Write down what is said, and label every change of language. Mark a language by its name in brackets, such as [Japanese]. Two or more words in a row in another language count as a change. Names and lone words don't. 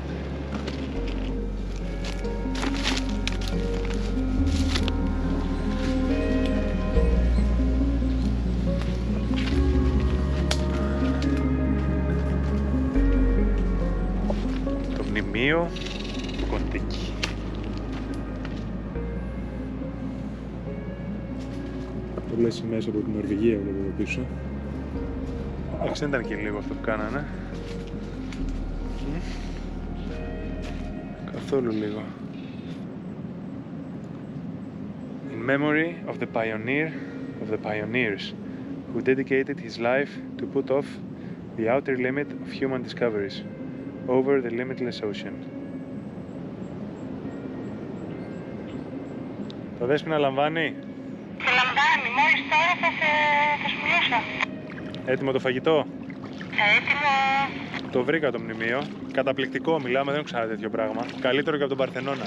[Greek] Το μνημείο του Κοντίκι. Πολλές σημαίες από την Νορβηγία βλέπω εδώ πίσω. Εντάξει, δεν ήταν και λίγο αυτό που κάνανε. Καθόλου λίγο. [English] In memory of the pioneers who dedicated his life to put off the outer limit of human discoveries over the limitless ocean. [Greek] Το Δέσποινα λαμβάνει. Σε λαμβάνει, μόλις τώρα θα σου μιλούσα. Έτοιμο το φαγητό. Έτοιμο. Το βρήκα το μνημείο. Καταπληκτικό, μιλάμε, δεν έχω ξανά τέτοιο πράγμα. Καλύτερο και από τον Παρθενώνα.